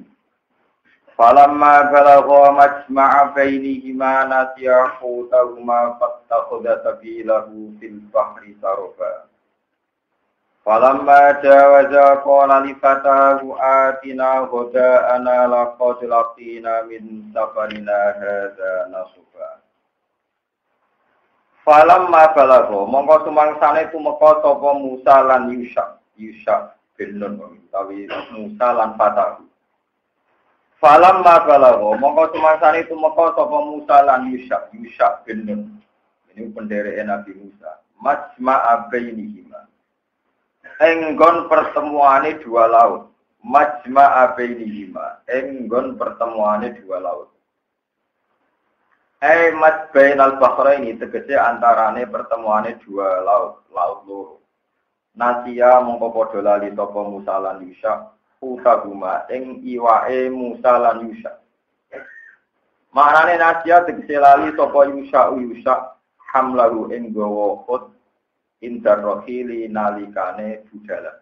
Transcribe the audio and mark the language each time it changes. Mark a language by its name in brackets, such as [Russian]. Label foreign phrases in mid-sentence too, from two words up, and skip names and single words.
[Arabic] فلما بلغا مجمع بينهما نسيا حوتهما فاتخذ سبيله في البحر سربا. فلما جاوزا قال لفتاه آتنا غداءنا لقد لقينا من سفرنا هذا نصبا. فلما بلغا [Javanese] mongko sumangsane tumeka sapa Musa lan Yusha bin Nun utawi Musa lan fatahu. [Arabic] فلما بلغا [Javanese] mongko sumangsane tumeka sapa Musa lan Yusha bin Nun. Ini pendereke Nabi Musa. [Arabic] مجمع بينهما. [Javanese] Enggon pertemuane dua laut. [Arabic] مجمع بينهما. [Javanese] Enggon pertemuane dua laut. [Arabic] بين البحرين [Javanese] tegese antarane pertemuane dua laut loro. Nasia mongko padha lali sapa Musa lan Yusha utaguma ing iwake Musa lan Yusha. Maknane nasia tegese lali sapa Yusha hamlahu ing gawa ut indar rohili nalikane budhalan.